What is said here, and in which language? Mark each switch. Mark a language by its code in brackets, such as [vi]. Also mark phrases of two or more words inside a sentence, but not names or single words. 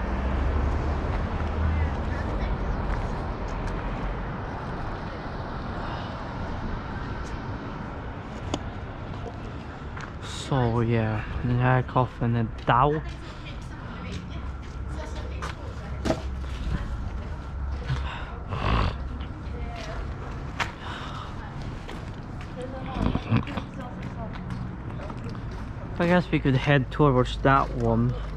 [en] So, yeah, [sv] den här kaffen är down. [en] I guess we could head towards that one.